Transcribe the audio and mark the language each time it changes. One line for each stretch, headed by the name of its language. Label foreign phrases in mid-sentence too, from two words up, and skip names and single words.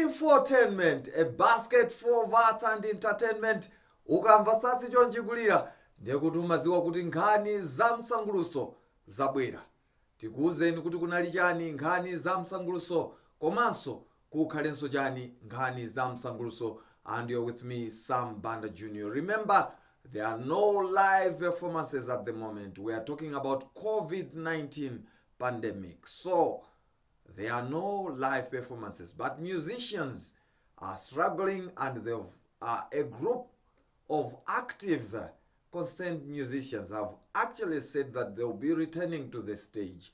English: Infotainment, a basket for arts and entertainment.
Nyanja: Ukamva sasi chonjigulira ndekuti umaziwa kuti nkhani za msanguluso zabwera. Tikuwuzeni kuti kunali chani nkhani za msanguluso komanso kukhalenso chani nkhani za msanguluso.
English: And you're with me, Sam Banda Jr. Remember, there are no live performances at the moment. We are talking about COVID-19 pandemic. So there are no live performances, but musicians are struggling, and a group of active concerned musicians have actually said that they'll be returning to the stage.